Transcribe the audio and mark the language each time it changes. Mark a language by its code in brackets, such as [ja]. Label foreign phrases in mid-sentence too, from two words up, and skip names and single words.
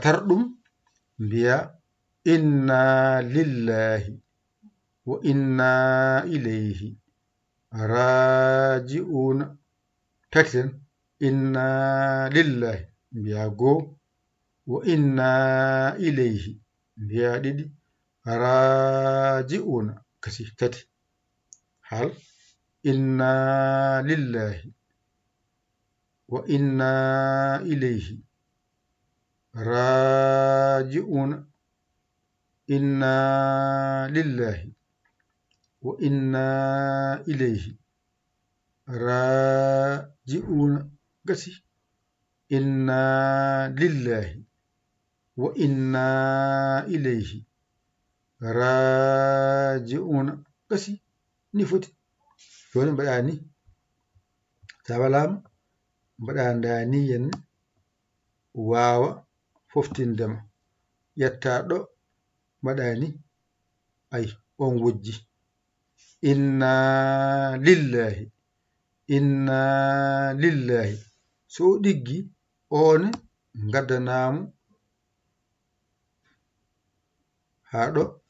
[ff] tar ɗum mbiya [ar] إنا لله وإنا إليه راجعون [ff] tati tan [ar] إنا لله [ff] mbiya goo [ar] وإنا إليه [ff] mbiya ɗiɗi [ar] راجعون [ff] kasi tati hal [ar] إنا لله وإنا إليه راجعون إنا لله وإنا إليه راجعون gasi إنا لله وإنا إليه [ff] raaji'uuna gasi ni foti joni mbaɗa ni sa walama mbaɗa ndani henna wawa foftindema ƴetta ɗo mbaɗa ni ay on wojji [ar] إنا لله [ff] so ɗiggi on gaddanamo ha ɗo